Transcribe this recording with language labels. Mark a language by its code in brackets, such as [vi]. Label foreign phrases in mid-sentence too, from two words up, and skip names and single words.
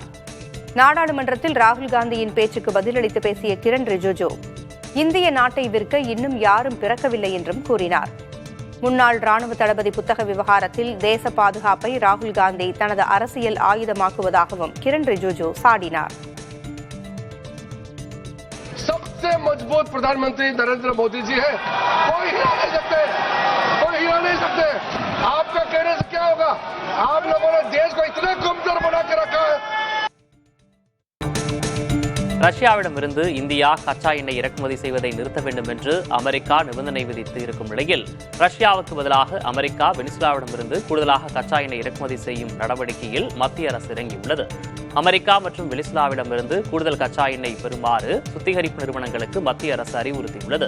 [ta] நாடாளுமன்றத்தில் ராகுல் காந்தியின் பேச்சுக்கு பதிலளித்து பேசிய கிரண் ரிஜிஜு இந்திய நாட்டை விற்க இன்னும் யாரும் பிறக்கவில்லை என்றும் கூறினார். முன்னாள் ராணுவ தளபதி புத்தக விவகாரத்தில் தேச பாதுகாப்பை ராகுல் காந்தி தனது அரசியல் ஆயுதமாக்குவதாகவும் கிரண் ரிஜிஜு சாடினார். [hi] सबसे मजबूत प्रधानमंत्री नरेंद्र मोदी जी है, कोई हिला नहीं सकते, कोई हिला नहीं सकते। आपका कहने से क्या होगा? आप लोगों ने देश को इतने कमजोर बना के रखा है। [ta] ரஷ்யாவிடமிருந்து இந்தியா கச்சா எண்ணெய் இறக்குமதி செய்வதை நிறுத்த வேண்டும் என்று அமெரிக்கா நிபந்தனை விதித்து இருக்கும் நிலையில் ரஷ்யாவுக்கு பதிலாக அமெரிக்கா வெனிசுலாவிடமிருந்து கூடுதலாக கச்சா எண்ணெய் இறக்குமதி செய்யும் நடவடிக்கையில் மத்திய அரசு இறங்கியுள்ளது. அமெரிக்கா மற்றும் வெனிசுலாவிடமிருந்து கூடுதல் கச்சா எண்ணெய் பெறுமாறு சுத்திகரிப்பு நிறுவனங்களுக்கு மத்திய அரசு அறிவுறுத்தியுள்ளது.